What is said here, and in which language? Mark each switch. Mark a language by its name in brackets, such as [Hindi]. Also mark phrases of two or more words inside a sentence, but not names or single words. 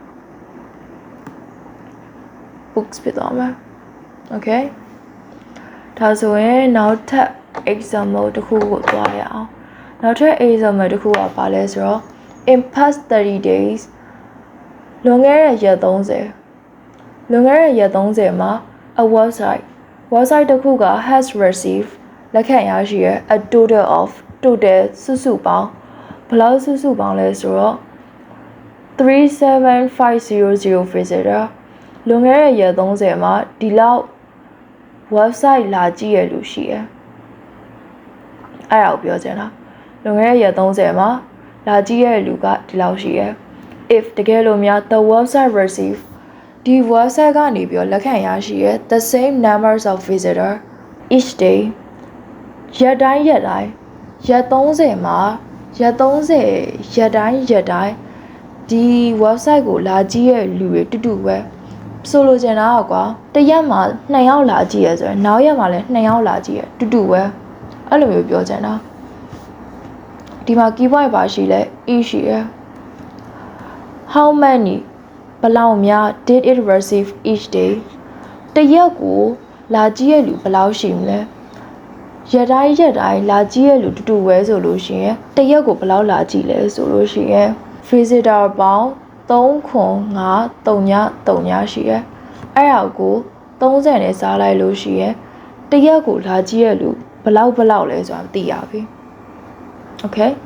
[Burmese] books ဖြစ်သွားမယ် okay ဒါဆိုရင်နောက်ထပ် example တစ်ခုကိုသွားရအောင်နောက်ထပ် example တစ်ခုကဘာလဲဆိုတော့ [English] in past 30 days [Burmese] လွန်ခဲ့တဲ့ရက်30မှာ [English] a website [Burmese] တစ်ခုက [English] has received [Burmese] လက်ခံရရှိရ [English] a total of [Burmese] စုစုပေါင်းဘယ်လောက်စုစုပေါင်းလဲဆိုတော့ 37500 visitor လွန်ခဲ့တဲ့ရက်30မှာဒီလောက် website လာကြည့်ရလို့ရှိရအဲ့ဒါကိုပြောချင်တာလွန်ခဲ့တဲ့ရက်30မှာလာကြည့်ရလူကဒီလောက်ရှိရ if တကယ်လို့များ [English] the website receive [Burmese] ဒီ website ကနေ ပြီးလက်ခံရရှိရ [English] the same numbers of visitor each day [Burmese] ရက်တိုင်းရက်30မှာရက်တိုင်းဒီ website ကိုလာကြည့်ရလူတွေတူတူပဲဆိုလိုချင်တာကွာတရက် မှာ2ယောက်လာကြည့်ရဆိုရင်နောက်ရက်မှာလည်း2ယောက်လာကြည့်ရတူတူပဲအဲ့လိုမျိုးပြောချင်တာဒီမှာ [English] key point [Burmese] ပါရှိလဲ e ရှိရ [English] how many [Burmese] ဘယ်လောက်များ [English] did it receive each day [Burmese] တရက်ကိုလာကြည့်ရလူဘယ်လောက်ရှိမလဲရက်တိုင်းလာကြည့်ရလူတူတူပဲဆိုလို့ရှိရင်တရက်ကိုဘယ်လောက်လာကြည့်လဲဆိုလို့ရှိရင် visitor ပေါင်း 3,5,3,3ရှိရအဲ့ဒါကို30နဲ့စားလိုက်လို့ရှိရင်တရက်ကိုလာကြည့်ရလူဘယ်လောက်လဲဆိုတာသိရပြီ okay